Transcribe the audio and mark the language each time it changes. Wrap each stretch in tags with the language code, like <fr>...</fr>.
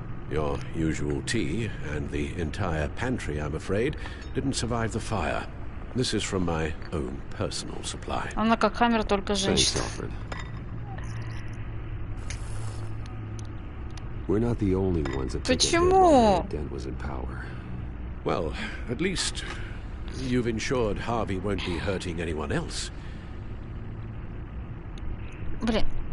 <en>Your usual tea and the entire pantry, I'm afraid, didn't survive the fire. This is from my own personal supply.</en> <ru>Она как Хаммер, только женщина.</ru> <en>We're not the only ones that</en> <ru>Почему?</ru> <en>Dent was in power. Well, at least you've ensured Harvey won't be hurting anyone else.</en> <ru>Блин.</ru>